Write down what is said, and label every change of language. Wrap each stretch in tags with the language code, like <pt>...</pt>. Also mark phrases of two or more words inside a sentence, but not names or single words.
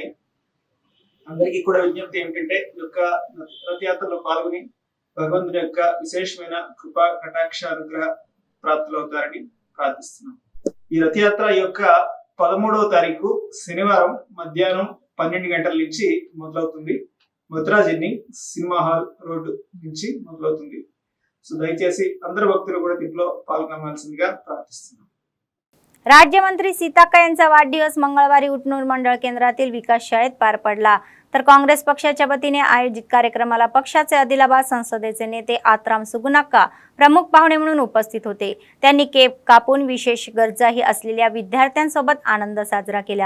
<te>అందరికీ కూడా విజ్ఞప్తి ఏమిటంటే ఈ యొక్క రథయాత్రలో పాల్గొని భగవంతుని యొక్క విశేషమైన కృపా కటాక్ష అనుగ్రహ ప్రాప్తులవుతారని ప్రార్థిస్తున్నాం. ఈ రథయాత్ర యొక్క 13వ తారీఖు శనివారం మధ్యాహ్నం 12 గంటల నుంచి మొదలవుతుంది. మధురాజిని సినిమా హాల్ రోడ్డు నుంచి మొదలవుతుంది. సో దయచేసి అందరు భక్తులు కూడా దీంట్లో పాల్గొనాల్సిందిగా ప్రార్థిస్తున్నాం.</te> <mr>राज्यमंत्री सीताक्का यांचा वाढदिवस मंगळवारी उटनूर मंडळ केंद्रातील विकास शाळेत पार पडला. तर काँग्रेस पक्षाच्या वतीने आयोजित कार्यक्रमाला पक्षाचे आदिलाबाद संसदेचे नेते आत्राम सुगुनाक्का प्रमुख पाहुणे म्हणून उपस्थित होते. त्यांनी केक कापून विशेष गरजाही असलेल्या विद्यार्थ्यांसोबत आनंद साजरा केला.</mr>